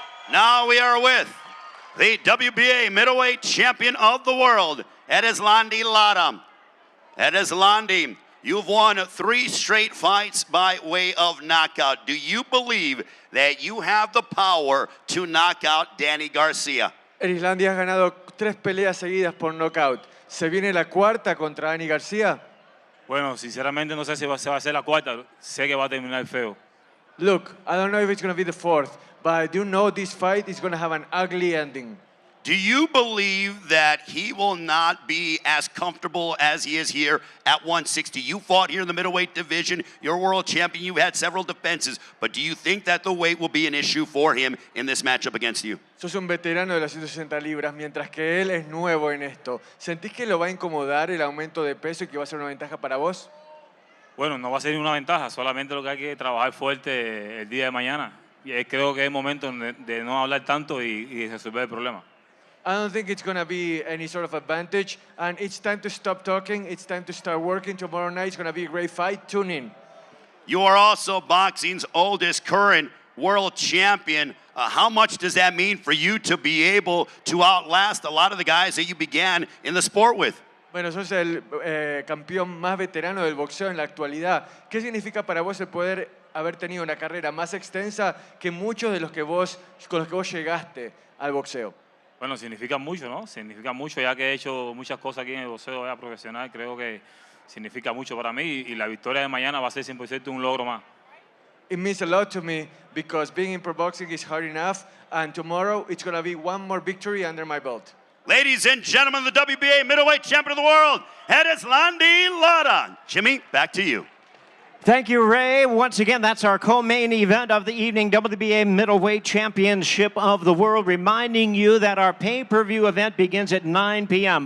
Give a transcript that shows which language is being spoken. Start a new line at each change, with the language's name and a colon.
English: Now we are with the WBA middleweight champion of the world, Erislandy Lara. Erislandy, you've won 3 straight fights by way of knockout. Do you believe that you have the power to knock out Danny Garcia?
Spanish: Erislandy ha ganado 3 peleas seguidas por knockout. ¿Se viene la cuarta contra Danny Garcia? Bueno, sinceramente no sé si se va a hacer la cuarta. Sé que va a terminar feo.
English: Look, I don't know if it's going to be the 4th, but I do know this fight is going to have an ugly ending. Do you believe that he will not be as comfortable as he is here at 160? You fought here in the middleweight division. You're world champion. You've had several defenses. But do you think that the weight will be an issue for him in this matchup against you?
Spanish: Sos un veterano de las 160 libras, mientras que él es nuevo en esto. ¿Sentís que lo va a incomodar el aumento de peso y que va a ser una ventaja para vos? Bueno, no va a ser una ventaja. Solamente lo que hay que trabajar fuerte el día de mañana. Y creo que es momento de no hablar tanto y resolver el problema.
English: I don't think it's going to be any sort of advantage, and it's time to stop talking. It's time to start working. Tomorrow night is going to be a great fight. Tune in. You are also boxing's oldest current world champion. How much does that mean for you to be able to outlast a lot of the guys that you began in the sport with?
Spanish: Bueno, sos el campeón más veterano del boxeo en la actualidad. ¿Qué significa para vos el poder haber tenido una carrera más extensa que muchos de los que con los que vos llegaste al boxeo? Bueno, significa mucho, ¿no? Significa mucho, ya que he hecho muchas cosas aquí en el boxeo ya profesional. Creo que significa mucho para mí y la victoria de mañana va a ser 100% un logro más.
English: It means a lot to me because being in pro boxing is hard enough, and tomorrow it's going to be one more victory under my belt. Ladies and gentlemen, the WBA middleweight champion of the world, Erislandy Lara. Jimmy, back to you. Thank you, Ray. Once again, that's our co-main event of the evening, WBA Middleweight Championship of the World, reminding you that our pay-per-view event begins at 9 p.m.